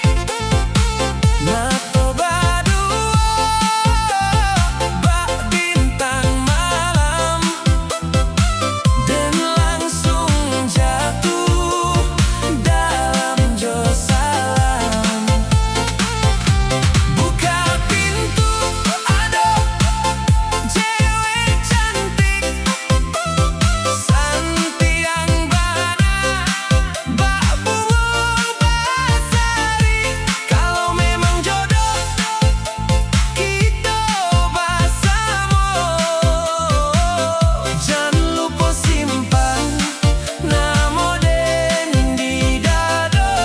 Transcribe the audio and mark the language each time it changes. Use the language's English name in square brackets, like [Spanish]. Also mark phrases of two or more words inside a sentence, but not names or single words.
[Minangkabau] Nato badua bak bintang malam, dan langsung jatuh dalam jo salam. Buka pintu, ado cewek cantik, santiang bana bak bunga basari. [Indonesian] Kalau memang jodoh kita bersama, jangan lupa simpan nama den di dada.